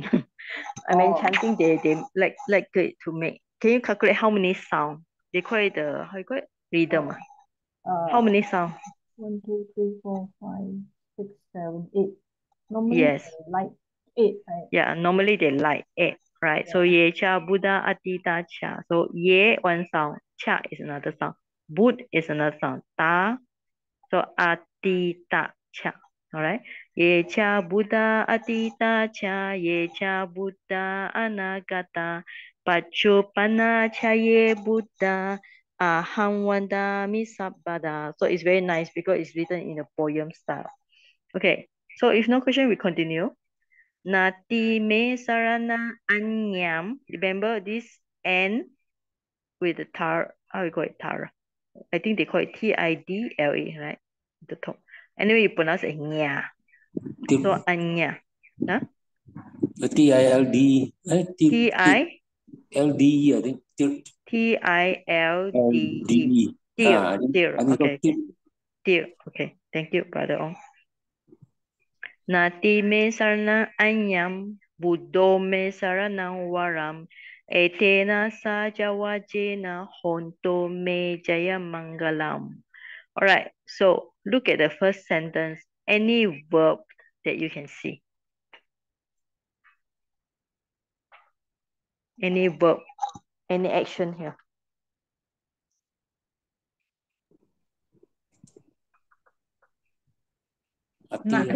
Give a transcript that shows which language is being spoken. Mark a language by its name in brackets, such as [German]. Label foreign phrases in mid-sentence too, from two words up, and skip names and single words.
[English] I mean, chanting they like it to make. Can you calculate how many sound? They call it how you call it? Rhythm. How many sound? 1, 2, 3, 4, 5, 6, 7, 8. Normally Yes. like 8, right? Yeah, normally they like 8, right? Yeah. [Pali] So ye cha Buddha atita cha. [English] So ye one sound, cha is another sound, Bud is another sound, ta. So [Pali] atita cha. [English] All right. [Pali] Ye cha Buddha atita cha, ye cha Buddha anagata, pachupana cha ye Buddha aham vandami sabbada. [English] So it's very nice because it's written in a poem style. Okay. So if no question, we continue. [Pali] Nati me sarana anyam. [English] Remember this N with the tar. How you call it tar? I think they call it Tidla, right? The top. Anyway, you pronounce it nya. So anya. Huh? TILD. T I LDE, I think. TILDE. Dear. Dear. Okay. Okay. Dear. Okay. Thank you, brother. Ong. [Pali] Nati me sarana anyam. Buddho me saranang waram. Etena sajawajena honto me jaya mangalam. [English] All right. So look at the first sentence. Any verb that you can see. Any verb. Any action here. Nothing.